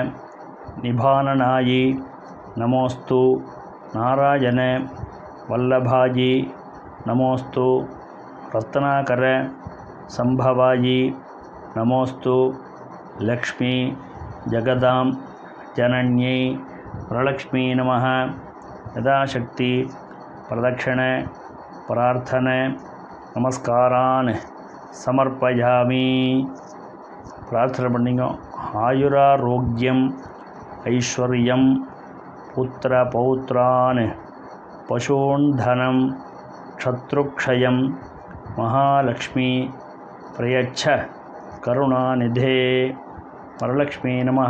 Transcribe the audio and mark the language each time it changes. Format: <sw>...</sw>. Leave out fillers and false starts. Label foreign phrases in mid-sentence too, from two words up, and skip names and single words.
<sa>निभाननायि नमोस्तु नारायण वल्लभायि नमोस्तु रत्नाकर संभवायि नमोस्तु लक्ष्मी जगदां जनन्यै वरलक्ष्मी नमः। यथाशक्ति प्रदक्षिण प्रार्थन नमस्कारान् समर्पयामि।</sa> <ta>பிரார்த்தனா பண்ணிங்க</ta> <sa>आयुरारोग्यम् ऐश्वर्यम् पुत्र पौत्रान् पशून् धनम् शत्रुक्षयम् महालक्ष्मि प्रयच्छ करुणानिधे वरलक्ष्मी नमः।</sa>